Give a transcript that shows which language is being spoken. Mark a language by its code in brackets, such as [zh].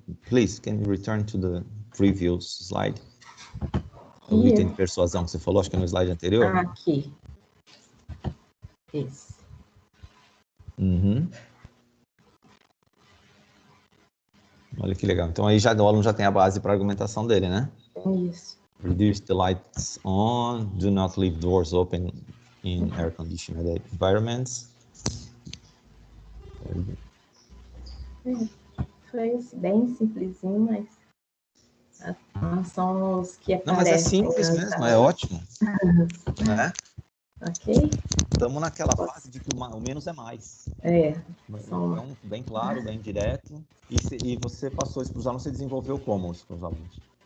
[en] Please, can you return to the previous slide? [pt] O item de persuasão que você falou, acho que é no slide anterior. Aqui. Esse. Uhum. Olha que legal. Então aí já o aluno já tem a base para a argumentação dele, né? Isso. [en] Reduce the lights on, do not leave doors open in air-conditioned environments. [pt] Foi bem simplesinho, mas são os que aparecem. Não, mas é simples mesmo, é ótimo. Né? Ok? Estamos naquela fase de que o menos é mais. Então, bem claro, bem direto. E você passou isso para os alunos, você desenvolveu como isso para os alunos?